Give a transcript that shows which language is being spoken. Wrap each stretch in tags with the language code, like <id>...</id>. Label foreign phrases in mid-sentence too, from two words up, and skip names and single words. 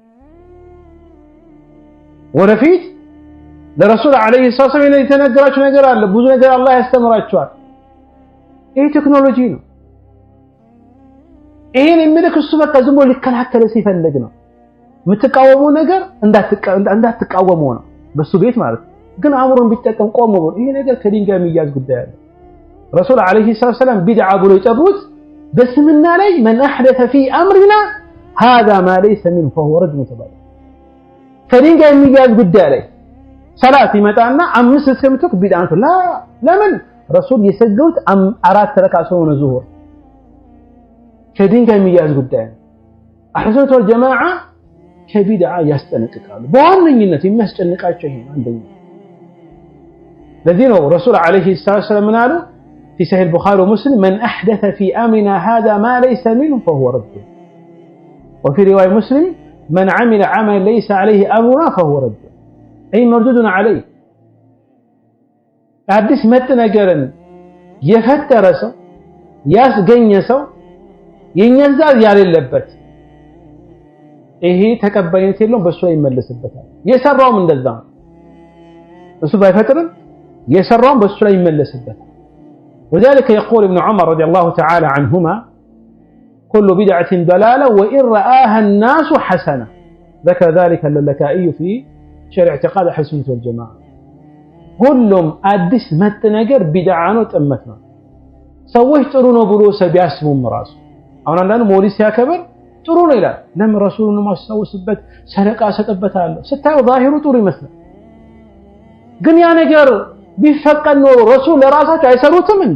<am>ወደፊት ለረሱል</am> <ar>عليه السلام</ar> <am>የተነገራቸው ነገር አለ ብዙ ነገር አላህ ያስተምራቸዋል ይሄ ቴክኖሎጂ ነው ይሄን የሚልክ እሱ በቃ ዝም ብሎ ሊከላከል ሲፈልግ ነው የምትቃወመው ነገር እንዳትቃወመው ነው በሱ ቤት ማለት ግን አምሮን ቢጠቀም ቆም ብሎ ይሄ ነገር ከዲን ጋር የሚያዝ ጉዳይ አለ ረሱል</am> <ar>عليه السلام</ar> <am>ቢድዓ ብሎ የጠሩት በስምና ላይ</am> <ar>من احدث في امرنا هذا ما ليس منه فهو رد متبادل</ar> <am>ከዲን ጋር የሚያዝ ጉዳይ ላይ ሰላት ይመጣና አምስት እስከምትክ ቢድዓ ላ ለምን ረሱል የሰገዱት አራት ረካዓ ሆነ ዙሁር ከዲን ጋር የሚያዝ ጉዳይ አህለ ሱነት ወልጀማዓ ከቢድዓ ያስጠነቅቃሉ በዋነኝነት የሚያስጨንቃቸው ይሄ አንደኛ ለዚህ ነው ረሱል አለይሂ ሰላም ምን አሉ</am> <ar>في صحيح البخاري ومسلم من احدث في امرنا هذا ما ليس منه فهو رد وفي روايه مسلم من عمل عملا ليس عليه امرنا فهو رد اي مردود عليه</ar> <am>አዲስ መጥ ነገርን የፈጠረ ሰው ያስገኘ ሰው የኛን ዛዝ ያለበት ይሄ ተቀባይነት የለውም በሱ ላይ ይመለስበታል የሰራውም እንደዛ እሱ ባይፈጥርም የሰራውም በሱ ላይ ይመለስበታል</am> <ar>وذلك يقول ابن عمر رضي الله تعالى عنهما كل بدعة ضلالة وإن رآها الناس حسنة ذكر ذلك اللالكائي في شرع اعتقاد أهل السنة والجماعة</ar> <am>ሁሉም አዲስ መጥ ነገር ቢድዓ ነው ጥመት ነው ሰዎች ጥሩ ነው ብሎ ሰቢያስቡም ራሱ አሁን አንዳንዱ ሞሊድ ሲያከብር ጥሩ ነው ይላል ለምን ረሱሉን ማስተዋወስበት ሰደቃ ሰጠበታለሁ ስታዩ ዛሂሩ ጥሩ ይመስላል ግን ያ ነገር ቢፈቀድ ኖሮ ረሱል ለራሳቸው አይሰሩትም እንዴ</am>